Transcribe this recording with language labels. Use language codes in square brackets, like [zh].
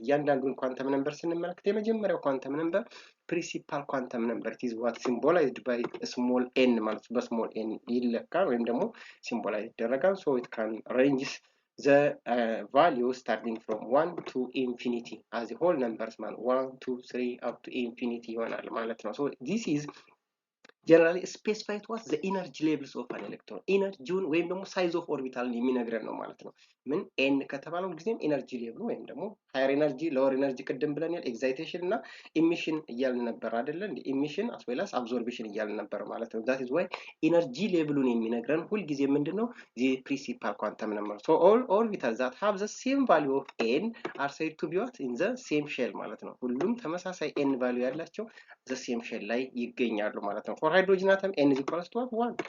[am] እያንዳንዱን quantum number ስንመለከት የመጀመሪያው [en] quantum number principal quantum number, it is what symbolized by a small n [am] ማለት በስሞል n ይለካል ወይም ደግሞ [en] symbolize ይደረጋል። so it can range the value starting from 1 to infinity as a whole numbers man 1 2 3 up to infinity ይሆናል ማለት ነው። so this is generally specified what the energy levels of an electron. [am] ኤነርጂውን ወይም ደግሞ [en] size of orbital [am] የሚነግረን ነው ማለት ነው። ምን n ከተባለው ጊዜም energy level ወይም ደግሞ higher energy lower energy ቅድም ብለናል excitation እና emission እያልን ነበር አይደል እንዴ? emission as well as absorption እያልን ነበር ማለት ነው። [en] that is why [am] energy levelውን የሚነግረን ሁሉ ጊዜ ምንድነው? [en] the principal quantum number. so all orbitals that have the same value of n are said to be what in the same shell ማለት ነው። [am] ሁሉም ተመሳሳይ n value ያላቸው [en] the same shell [am] ላይ ይገኛሉ ማለት ነው። [en] for hydrogen atom n is equals to 1.